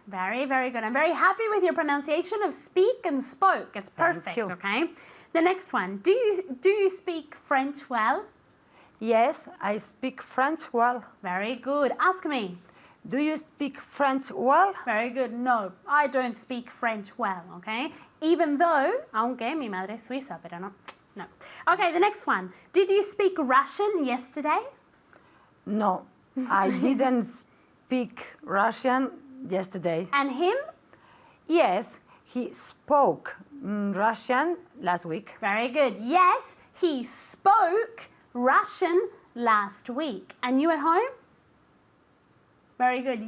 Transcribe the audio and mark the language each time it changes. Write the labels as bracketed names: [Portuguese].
[English] Very, very good. I'm very happy with your pronunciation of speak and spoke. It's Thank perfect, you. okay? The next one. Do you speak French well? Yes, I speak French well. Very good. Ask me. Do you speak French well? Very good. No, I don't speak French well, okay? Even though, [Spanish] aunque mi madre es suiza, pero no. [English] No. Okay, the next one. Did you speak Russian yesterday? No, I didn't speak Russian yesterday. And him? Yes, he spoke Russian last week. Very good. Yes, he spoke Russian last week. And you at home? Very good.